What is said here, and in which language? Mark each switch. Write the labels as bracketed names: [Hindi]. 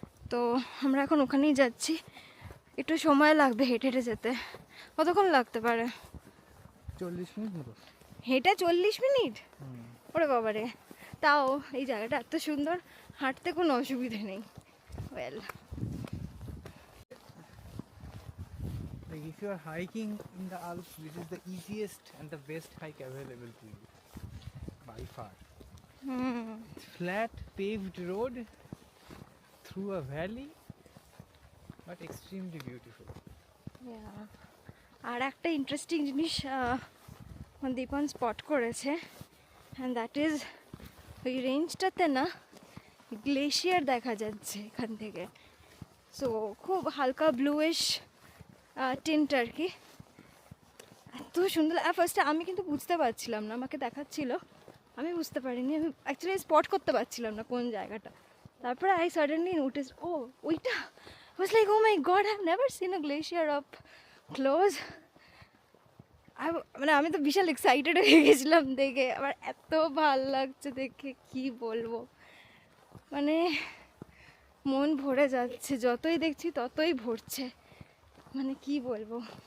[Bangla] তো আমরা এখন ওখানেই যাচ্ছি। একটু সময় লাগবে হেঁটে হেঁটে যেতে। কতক্ষণ লাগতে পারে? 40 মিনিট মতো। হেঁটে 40 মিনিট? ওরে বাবারে, তাও এই জায়গাটা এত সুন্দর, হাঁটতে কোনো অসুবিধে নেই। [English] Well, Like if you are hiking in the Alps, this is the easiest and the best hike available to you by far. It's flat paved road through a valley, but extremely beautiful. [Bangla] আর একটা interesting জিনিস দীপন spot করেছে, [English] and that is [Bangla] ওই রেঞ্জটাতে না glacier দেখা যাচ্ছে এখান থেকে। So খুব হালকা ব্লুইশ টিন্ট আর কি, এত সুন্দর। ফার্স্টে আমি কিন্তু বুঝতে পারছিলাম না, আমাকে দেখাচ্ছিল, আমি বুঝতে পারিনি, আমি অ্যাকচুয়ালি স্পট করতে পারছিলাম না কোন জায়গাটা। তারপরে [English] I suddenly notice, [Bangla] ও ওইটা। [English] I was like, oh my god, I've never seen a glacier up close. [Bangla] মানে আমি তো বিশাল এক্সাইটেড হয়ে গেছিলাম দেখে, আমার এত ভাল লাগছে দেখে কি বলবো, মানে মন ভরে যাচ্ছে, যতই দেখছি ততই ভরছে, মানে কি বলবো।